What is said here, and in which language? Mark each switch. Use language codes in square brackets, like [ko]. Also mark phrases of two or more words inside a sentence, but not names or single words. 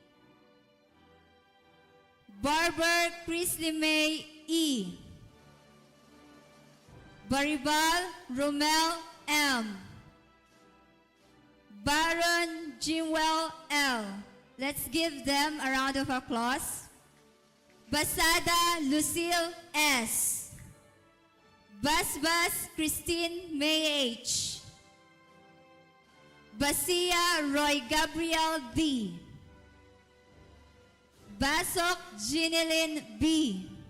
[en] Barber Chrisley May E. Baribal Romel M. Baron Jimwell L. Let's give them a round of applause. Basada Lucille S. Basbas Christine May H. Basia Roy Gabriel D. Basok Ginilyn B.